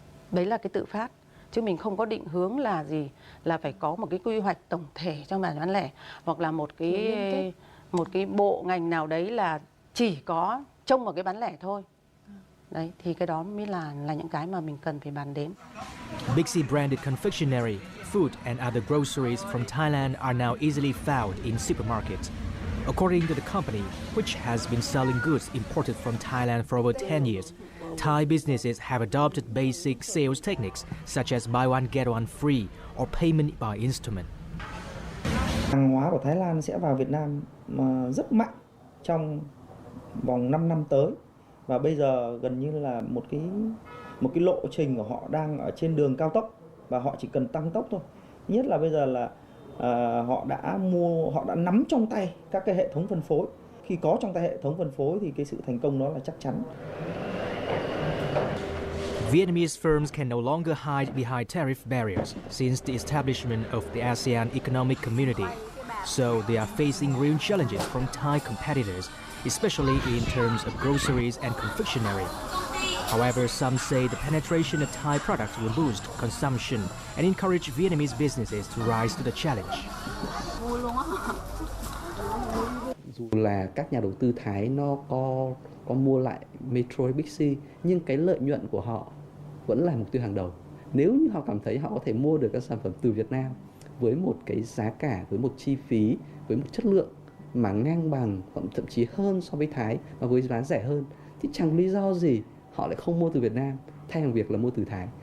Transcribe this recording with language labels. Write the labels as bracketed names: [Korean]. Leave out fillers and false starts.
[Vietnamese] Đấy là cái tự phát, chứ mình không có định hướng là gì, là phải có một cái quy hoạch tổng thể trong bán lẻ hoặc là một cái bộ ngành nào đấy là chỉ có trông vào cái bán lẻ thôi. Đấy thì cái đó mới là những cái mà mình cần phải bàn đến. [English] Big C branded confectionery, food and other groceries from Thailand are now easily found in supermarkets. According to the company, which has been selling goods imported from Thailand for over 10 years, Thai businesses have adopted basic sales techniques such as buy one get one free or payment by instrument. [Vietnamese] Hàng hóa của Thái Lan sẽ vào Việt Nam rất mạnh trong vòng 5 năm tới. Và bây giờ gần như là một cái lộ trình của họ đang ở trên đường cao tốc và họ chỉ cần tăng tốc thôi. Nhất là bây giờ là họ đã nắm trong tay các cái hệ thống phân phối. Khi có trong tay hệ thống phân phối thì cái sự thành công đó là chắc chắn. [English] Vietnamese firms can no longer hide behind tariff barriers since the establishment of the ASEAN Economic Community. So they are facing real challenges from Thai competitors, especially in terms of groceries and confectionery. However, some say the penetration of Thai products will boost consumption and encourage Vietnamese businesses to rise to the challenge. [Vietnamese] Dù là các nhà đầu tư Thái nó có mua lại Metro Big C, nhưng cái lợi nhuận của họ vẫn là mục tiêu hàng đầu. Nếu như họ cảm thấy họ có thể mua được các sản phẩm từ Việt Nam với một cái giá cả, với một chi phí, với một chất lượng mà ngang bằng hoặc thậm chí hơn so với Thái và với giá rẻ hơn, thì chẳng lý do gì họ lại không mua từ Việt Nam thay bằng việc là mua từ Thái.